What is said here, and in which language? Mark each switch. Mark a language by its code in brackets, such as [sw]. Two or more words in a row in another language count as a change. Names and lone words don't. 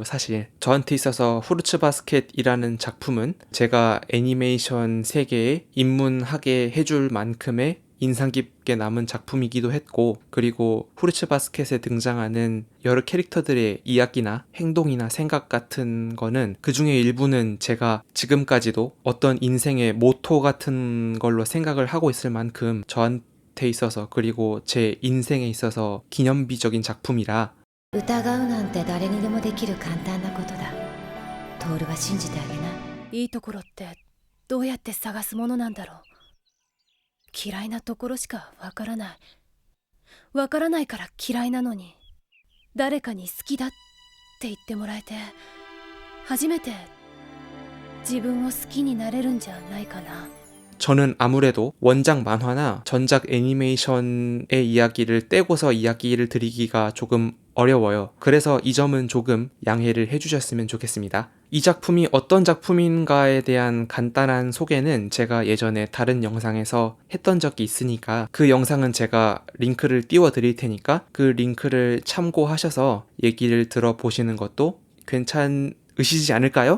[ko] 사실 저한테 있어서 후르츠바스켓이라는 작품은 제가 애니메이션 세계에 입문하게 해줄 만큼의 인상 깊게 남은 작품이기도 했고, 그리고 후르츠바스켓에 등장하는 여러 캐릭터들의 이야기나 행동이나 생각 같은 거는 그 중에 일부는 제가 지금까지도 어떤 인생의 모토 같은 걸로 생각을 하고 있을 만큼 저한테 있어서 그리고 제 인생에 있어서 기념비적인 작품이라 [ja] 疑うなんて誰にでもできる簡単なことだ。トールは信じてあげな。いいところってどうやって探すものなんだろう。嫌いなところしかわからない。わからないから嫌いなのに、誰かに好きだって言ってもらえて、初めて自分を好きになれるんじゃないかな。 [ko] 저는 아무래도 원작 만화나 전작 애니메이션의 이야기를 떼고서 이야기를 드리기가 조금 어려워요. 그래서 이 점은 조금 양해를 해주셨으면 좋겠습니다. 이 작품이 어떤 작품인가에 대한 간단한 소개는 제가 예전에 다른 영상에서 했던 적이 있으니까 그 영상은 제가 링크를 띄워 드릴 테니까 그 링크를 참고하셔서 얘기를 들어보시는 것도 괜찮으시지 않을까요?